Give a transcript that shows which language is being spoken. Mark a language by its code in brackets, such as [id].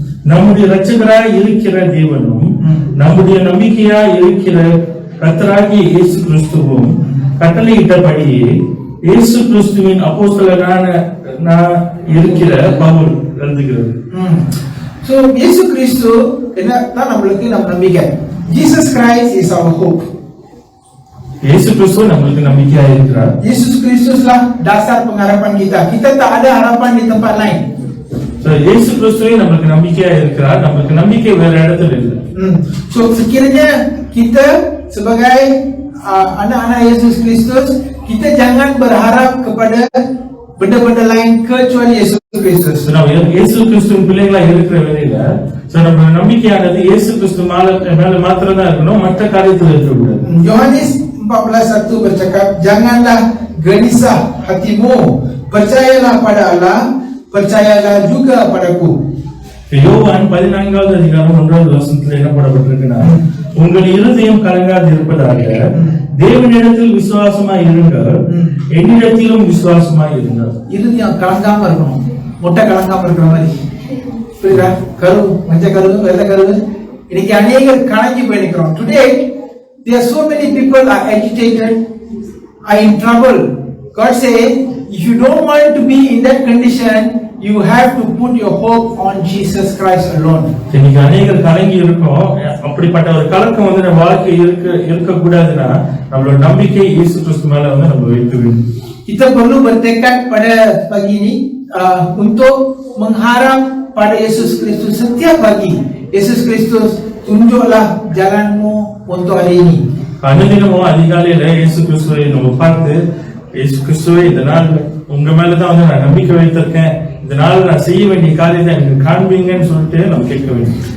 [ta] நம்முடைய இரட்சகராய் இருக்கிற தேவனும் நம்முடைய நம்பிக்கையாய் இருக்கிற கர்த்தராகிய இயேசு கிறிஸ்துவும் கட்டளையிட்டபடியே இயேசு கிறிஸ்துவின் அப்போஸ்தலனான இருக்கிற பவுல் எழுதுகிறது. So Yesu Kristus தான் நம்மளுக்கு நம்பிக்கை. [en] Jesus Christ is our hope. [ta] Yesus Kristus நம்மளுக்கு நம்பிக்கையா இருக்கிறார். [ms] Yesus Kristuslah dasar pengharapan kita. Kita tak ada harapan di tempat lain. [ta] So Yesus Kristus நம்மளுக்கு நம்பிக்கையா இருக்கிறார். நம்மளுக்கு நம்பிக்கை வேற இடத்துல இல்லை. [ms] So sekiranya kita sebagai anak-anak Yesus Kristus, kita jangan berharap kepada benda-benda lain kecuali Yesus Kristus. [ta] நம்ம இயேசு கிறிஸ்துவின் பிள்ளைகளா இருக்கிற வேளையில நம்ம நம்பிக்கையானது இயேசு கிறிஸ்து மேல மாத்திரம் தான் இருக்கணும், மற்ற காரியத்துல இருக்கக்கூடாது. [ms] Yohanes 14:1 bercakap, janganlah gelisah hatimu, percayalah pada Allah, percayalah juga padaku. [ta] யோவான் 14வது அதிகாரம் 1வது வசனத்துல என்ன போடப்பட்டிருக்குன்னா, உங்கள் இருதயம் கலங்காது இருப்பதாக தேவனிடத்தில் விசுவாசமாய் இருங்கள், என்னிடத்திலும் விசுவாசமாய் இருங்கள். இருதயம் கலங்காம இருக்கணும், முட்டை கலங்காம இருக்கிற மாதிரி. புரியுதா? கரு, மஞ்சள் கரு, வெள்ளை கரு. இன்னைக்கு அநேகர் கலங்கி போய் நிற்கிறோம். [en] Today there are so many people are agitated, are in trouble. God say, if you don't want to be in that condition, you have to put your hope on Jesus Christ alone. [ta] இன்னைக்கு அநேகர் கலங்கி இருக்கோம். அப்படிப்பட்ட ஒரு கலக்கம் வந்து நம்ம வாழ்க்கை இருக்கக்கூடாதுன்னா நம்மளோட நம்பிக்கை இயேசு கிறிஸ்து மேல வந்து நம்ம வைக்க வேண்டும். [ms] Kita perlu bertekad pada pagi ini untuk mengharap pada Yesus Kristus setiap pagi. Yesus Kristus, tunjuklah jalanmu untuk hari ini. [ta] அனுதினமும் அதிகாலையில இயேசு கிறிஸ்துவை நம்ம பார்த்து, இயேசு கிறிஸ்துவை இந்த நாள் உங்க மேலதான் வந்து நான் நம்பிக்கை வைத்திருக்கேன், இந்த நாள் நான் செய்ய வேண்டிய காரியத்தை எனக்கு காண்பீங்கன்னு சொல்லிட்டு நம்ம கேட்க வேண்டும்.